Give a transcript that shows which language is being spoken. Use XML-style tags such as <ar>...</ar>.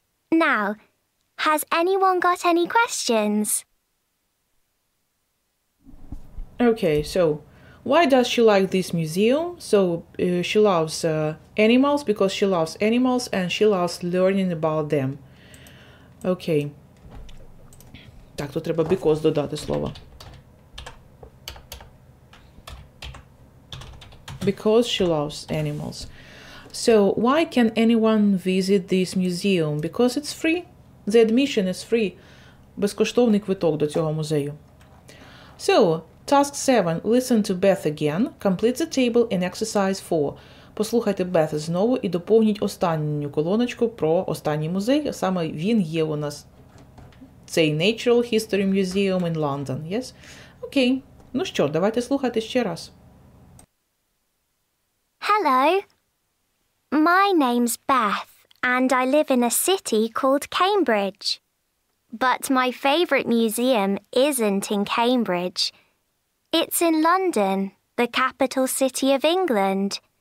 <en>Now, has anyone got any questions? Okay, so why does she like this museum? So she loves animals because she loves animals and she loves learning about them. Okay.</en> <uk>Так, тут треба because додати слово.</uk> <en>Because she loves animals. So why can anyone visit this museum? Because it's free. The admission is free.</en> <uk>Безкоштовний квиток до цього музею.</uk> <en>So, task 7. Listen to Beth again. Complete the table in exercise 4.</en> <uk>Послухайте Beth знову і доповніть останню колоночку про останній музей. Саме він є у нас цей Natural History Museum in London.</uk> <en>Yes? Окей.</en> <uk>Ну що, давайте слухати ще раз.</uk> <en>Hello. My name's Beth, and I live in a city called Cambridge. But my favourite museum isn't in Cambridge. It's in London, the capital city of England.</en>